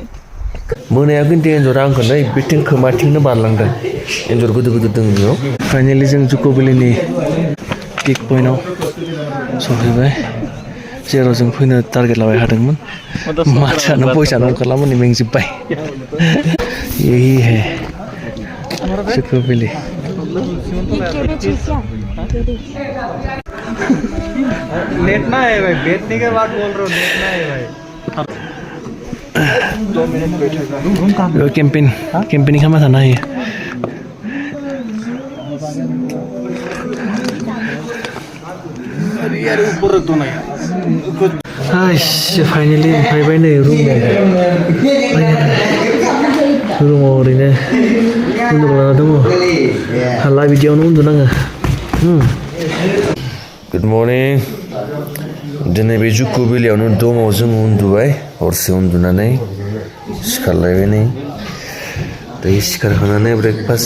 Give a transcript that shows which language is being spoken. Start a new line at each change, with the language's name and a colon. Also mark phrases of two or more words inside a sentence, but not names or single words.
Bodo: मोनाया खिन्थु एन्जरा आंखौ नै बिथिं खोमाथिंनो बारलांदों एन्जर गोदो दङ बेयाव फाइनालि जों जुक'बिलिनि
English: peak pointao
Bodo: सफैबाय जेराव जों फैनो टारगेट लाबाय थादोंमोन मानसियानो फैसानो ओंखारलामोन मेंजोब्बाय
Hindi: यही है
Bodo: जुक'बिली
Hindi: लेटना है भाई बैठने के बाद बोल रहा हूँ लेटना है भाई 2 मिनट बैठेगा
Bodo: कैंपेनिंग खालामना थानो हायो
Hindi: यार ऊपर रख दो ना यार
Bodo: फाइनालि मोनफैबाय नै रुमाव ओरैनो उन्दुलाना दङ हाला बिदियावनो उन्दुनाङो
English: good morning
Bodo: दिनै बे जुक'बिलियावनो दङ जों उन्दुबाय हरसे उन्दुनानै सिखारलायबाय नै दायो सिखारखांनानै ब्रेकफास्ट